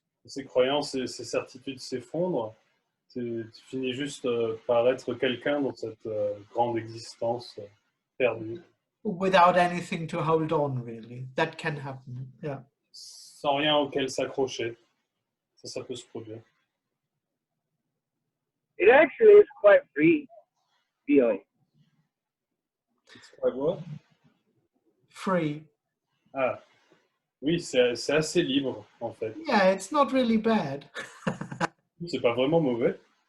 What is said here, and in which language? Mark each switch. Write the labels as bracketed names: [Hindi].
[French] Ses croyances et ses certitudes s'effondrent, tu finis juste par être quelqu'un dans cette grande existence perdue. [English] Without anything to hold on, really. That can happen. Yeah. [French] Sans rien auquel s'accrocher. Ça peut se produire. [English] It actually is quite free feeling. It's quite what? Free. [French] Ah, oui, c'est assez libre, en fait. [English] Yeah, it's not really bad. [French] C'est pas vraiment mauvais.